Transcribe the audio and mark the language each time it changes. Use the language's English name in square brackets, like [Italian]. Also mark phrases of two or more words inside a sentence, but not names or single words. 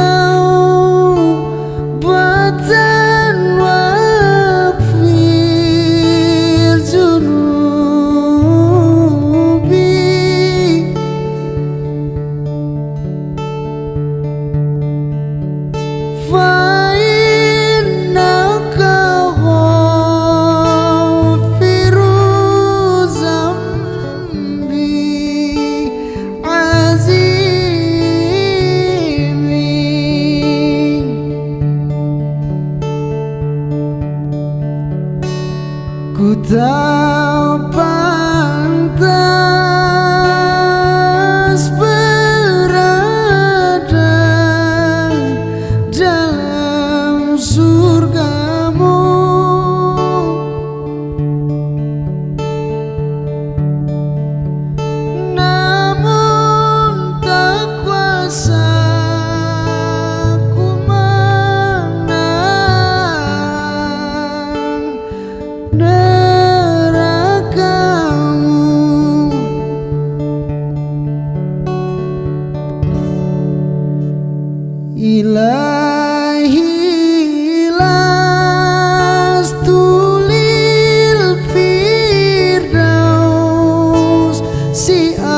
[Arabic] توبة واغفر ذنوبي فإنك غافر ذنبي عظيم. [Indonesian] Ku tak pantas berada dalam surgamu, namun tak kuasa ku menahan nerakamu. [Arabic] إلهي لست للفردوس سي